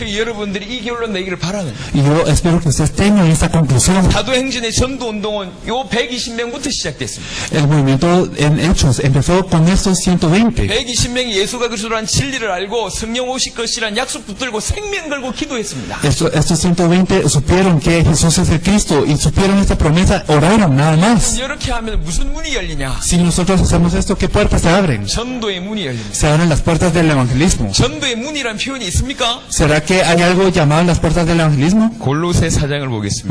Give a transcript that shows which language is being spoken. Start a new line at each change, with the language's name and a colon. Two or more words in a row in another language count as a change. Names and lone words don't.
Korean: 그 여러분들이 이 결론 내기를 바라는 거예요.
Spanish: Y yo espero que ustedes tengan esta conclusión.
Korean: 사도행전의 전도운동은 요 120명부터 시작됐습니다.
Spanish: El movimiento en Hechos empezó con estos 120.
Korean: 120명이 예수가 그리스도란 진리를 알고 성령 오실 것이란 약속 붙들고 생명 걸고 기도했습니다.
Spanish: Estos 120 supieron que Jesús es el Cristo y supieron esta promesa, oraron nada más.
Korean: 이렇게 하면 무슨 문이 열리냐?
Spanish: Si nosotros hacemos esto, ¿qué puertas se abren?
Korean: 전도의 문이 열립니다.
Spanish: Se abren las puertas del evangelismo.
Korean: 전도의 문이란 표현이 있습니까?
Spanish: ¿Será que hay algo llamado las puertas del evangelismo?
Korean: 골로새 4장을 보겠습니다.